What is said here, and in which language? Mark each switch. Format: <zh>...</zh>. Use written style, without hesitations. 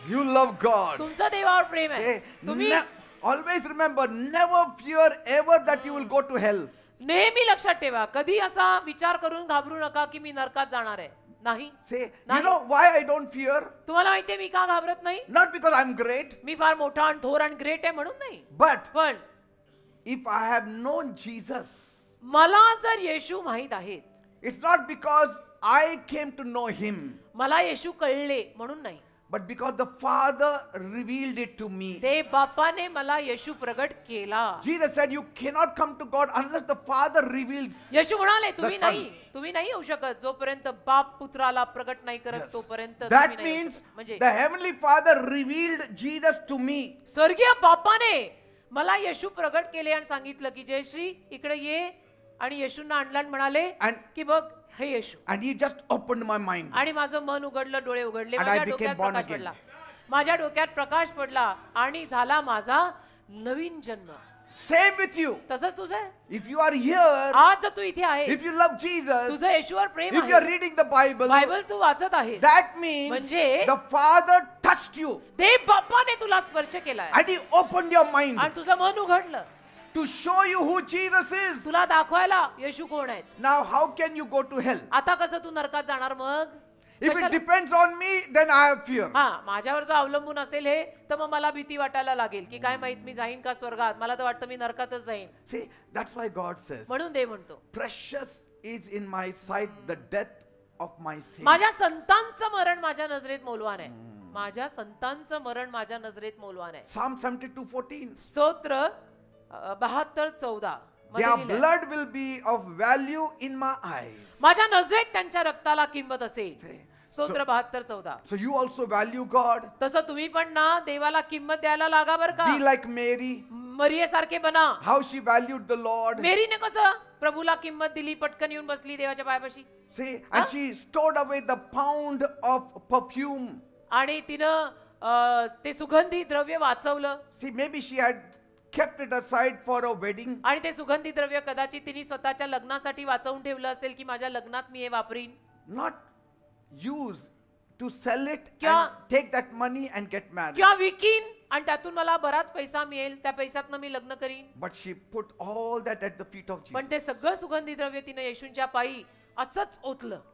<en>You love God.</en> <mr>तुमचं देवावर प्रेम आहे.</mr> <en>Okay?</en> <mr>तुम्ही</mr> <en>Always remember, never fear ever that you will go to hell.</en> <mr>नेहमी लक्षात ठेवा कधी असा विचार करून घाबरू नका की मी नरकात जाणार आहे. नाही.</mr> <en>Say, you</en> <mr>Nahi.</mr> <en>know why I don't fear?</en> <mr>तुम्हाला माहितीये मी का घाबरत नाही.</mr> <en>Not because I'm great,</en> <mr>मी फार मोठा आणि थोर आणि ग्रेट आहे म्हणून नाही.</mr> <en>but</en> <mr>पण</mr> <en>if I have known Jesus,</en> <mr>मला जर येशू माहित आहेत</mr> <en>it's not because I came to know him,</en> <mr>मला येशू कळले म्हणून नाही</mr> <en>but because the Father revealed it to me.</en> <mr>ते बापाने मला येशू प्रगट केला.</mr> <en>Jesus said, you cannot come to God unless the Father reveals.</en> <mr>येशू म्हणाले तुम्ही</mr> <en>The Son.</en> <mr>तुम्ही नाही येऊ शकत जोपर्यंत बाप पुत्राला प्रगट नाही करत</mr> <en>Yes.</en> <mr>तोपर्यंत</mr> <en>That</en> <mr>तुम्ही नाही येऊ</mr> <en>means</en> <mr>शकत. म्हणजे</mr> <en>the Heavenly Father revealed Jesus to me.</en> <mr>स्वर्गीय बापाने मला येशू प्रगट केले आणि सांगितलं की जयश्री इकडे ये आणि येशूंना आणलं आणि म्हणाले</mr> <en>And-</en> <mr>की बघ हे येशू.</mr> <en>And he just opened my mind.</en> <mr>आणि माझं मन उघडलं डोळे उघडले</mr> <en>And I</en> <mr>माझ्या</mr> <en>became</en> <mr>डोक्यात</mr> <en>born</en> <mr>प्रकाश</mr> <en>again.</en> <mr>पडला. माझ्या डोक्यात प्रकाश पडला आणि झाला माझा नवीन जन्म.</mr> <en>Same with you.</en> <mr>तसंच तुझं आहे.</mr> <en>If you are here,</en> <mr>आज जर तू इथे आहे</mr> <en>if you love Jesus,</en> <mr>तुझं येशूवर प्रेम</mr> <en>if you are</en> <mr>आहे</mr> <en>reading the Bible,</en> <mr>बायबल तू वाचत आहे</mr> <en>that means</en> <mr>म्हणजे-</mr> <en>the Father touched you</en> <mr>देव बापाने तुला स्पर्श केलाय</mr> <en>and he opened your mind</en> <mr>आणि तुझं मन उघडलं</mr> <en>to show you who Jesus is.</en> <mr>तुला दाखवायला येशू कोण आहेत.</mr> <en>Now, how can you go to hell?</en> <mr>आता कसं तू नरकात जाणार मग.</mr> <en>If it</en> <mr>कशाला?</mr> <en>depends on me, then I have fear.</en> <mr>हा माझ्यावर जर अवलंबून असेल हे तर मग मला भीती वाटायला लागेल की काय माहित मी जाईन का स्वर्गात. मला तर वाटतं मी नरकातच जाईन.</mr> <en>See, that's why God says,</en> <mr>म्हणून देव म्हणतो</mr> <en>precious is in my sight the death of my saints.</en> <mr>माझ्या संतांचं मरण माझ्या नजरेत मौल्यवान आहे. माझ्या संतांचं मरण माझ्या नजरेत मौल्यवान आहे.</mr> <en>Psalm 72:14.</en> <mr>स्तोत्र 72:14 मध्ये</mr> <en>Their</en> <mr>लिहिलंय.</mr> <en>blood will be of value in my eyes.</en> <mr>माझ्या नजरेत त्यांच्या रक्ताला किंमत असेल.</mr> <en>See,</en> <mr>स्तोत्र 72:14.</mr> <en>so you also value God.</en> <mr>तसं तुम्ही पण ना देवाला किंमत द्यायला लागा बर का.</mr> <en>Be like Mary,</en> <mr>मरियेसारखे बना.</mr> <en>how she valued the Lord.</en> <mr>मेरीने कसं प्रभूला किंमत दिली पटकन येऊन बसली देवाच्या पायापाशी.</mr> <en>See, and she stored away the pound of perfume.</en> <mr>आणि तिनं ते सुगंधी द्रव्य वाचवलं.</mr> <en>See, maybe she had kept it aside for a wedding.</en> <mr>आणि ते सुगंधी द्रव्य कदाचित तिने स्वतःच्या लग्नासाठी वाचवून ठेवलं असेल की माझ्या लग्नात मी हे वापरीन.</mr> <en>Not use to sell it क्या- and take that money and get married.</en> <mr>किंवा विकीन आणि त्यातून मला बराच पैसा मिळेल, त्या पैशातनं मी लग्न करीन.</mr> <en>But she put all that at the feet of</en> <mr>पण</mr> <en>Jesus</en> <mr>ते सगळं सुगंधी द्रव्य तिने येशूंच्या पायी असंच ओतलं</mr>